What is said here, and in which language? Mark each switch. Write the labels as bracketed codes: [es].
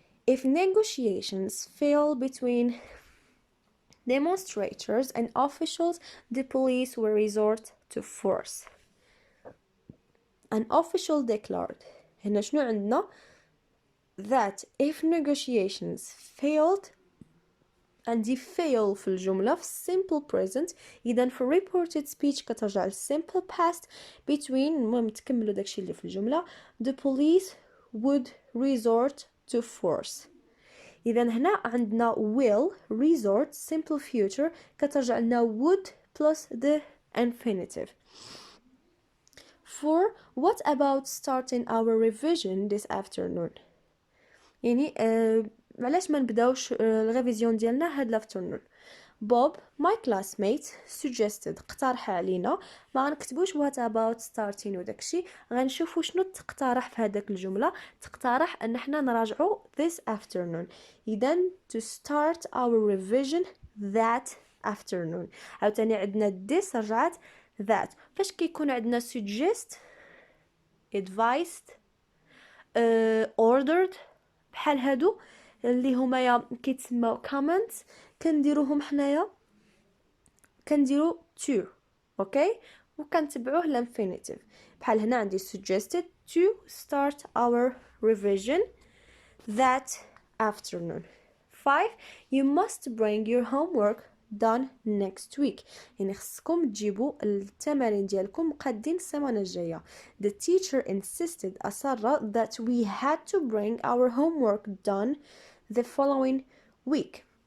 [en] If negotiations fail between demonstrators and officials, the police will resort to force. An official declared. هنا شنو عندنا؟ that if negotiations failed [ar] عندي fail في الجملة في simple present. إذا في reported speech كترجع ل simple past between. المهم تكملوا داكشي اللي في الجملة. [en] The police would resort to force. [ar] إذا هنا عندنا will resort simple future كترجع لنا would plus the infinitive. [en] For what about starting our revision this afternoon. [ar] يعني علاش ما نبداوش الريفيزيون ديالنا هاد الافترنون. [en] Bob my classmate suggested اقترح علينا. [ar] ما غنكتبوش what about starting وداكشي، غنشوفوا شنو تقترح في هذاك الجمله. تقترح ان احنا نراجعوا this afternoon. [en] اذا to start our revision that afternoon. [ar] عاوتاني عندنا this رجعت that. فاش كيكون عندنا suggest advised ordered بحال هادو اللي هما كيتسموا comments كنديروهم حنايا كنديرو to. اوكي وكنتبعوه الانفينيتيف. [en] بحال هنا عندي suggested to start our revision that afternoon. 5 you must bring your homework done next week. [ar] يعني خصكم تجيبوا التمارين ديالكم مقادين السمانه الجايه. [en] The teacher insisted أصر that we had to bring our homework done the following week.